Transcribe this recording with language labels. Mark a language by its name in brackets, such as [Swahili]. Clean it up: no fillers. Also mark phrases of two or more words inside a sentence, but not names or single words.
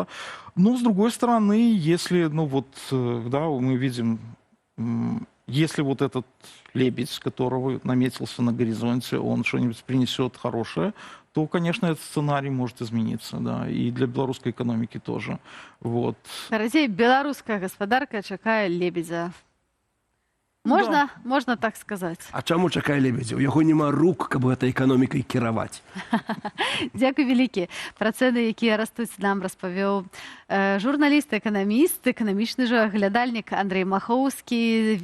[Russian] Но, с другой стороны, если, ну, вот, да, мы видим... Если вот этот лебедь, которого наметился на горизонте, он что-нибудь принесет хорошее, то, конечно, этот сценарий может измениться, да, и для белорусской экономики тоже. Вот. [Belarusian] Наразі беларуская гаспадарка чакае лебедзя. Можна, можна так сказаць. А чаму чакае лебедзя? У яго няма рук, каб гэтай эканомікай кіраваць. Дзякуй вялікі. Пра цэны, якія растуць, нам распавёў журналіст, эканаміст, эканамічны жа глядальнік Андрей Махоўскі.